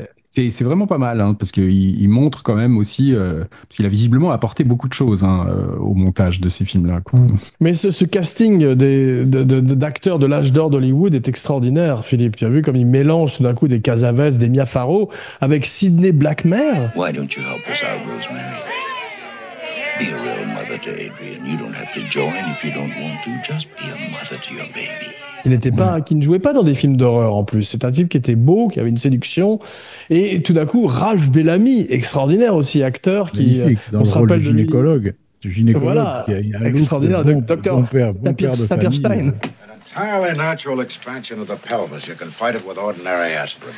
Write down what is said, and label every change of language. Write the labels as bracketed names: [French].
[French] C'est vraiment pas mal, hein, parce qu'il montre quand même aussi, parce qu'il a visiblement apporté beaucoup de choses, hein, au montage de ces films-là, quoi. Mais ce casting d'acteurs de l'âge d'or d'Hollywood est extraordinaire, Philippe. Tu as vu comme il mélange tout d'un coup des Cassavetes, des Mia Farrow, avec Sidney Blackmer. [English] Why don't you help us out, Rosemary? Be a real mother to Adrian. You don't have to join if you don't want to. Just be a mother to your baby. [French] Qui ne jouait pas dans des films d'horreur en plus. C'est un type qui était beau, qui avait une séduction. Et tout d'un coup, Ralph Bellamy, extraordinaire aussi, acteur qui. Dans le rôle du gynécologue. Du gynécologue. Voilà, qui a un extraordinaire. Docteur Sapirstein. [English] Entirely natural expansion of the pelvis. You can fight it with ordinary aspirin.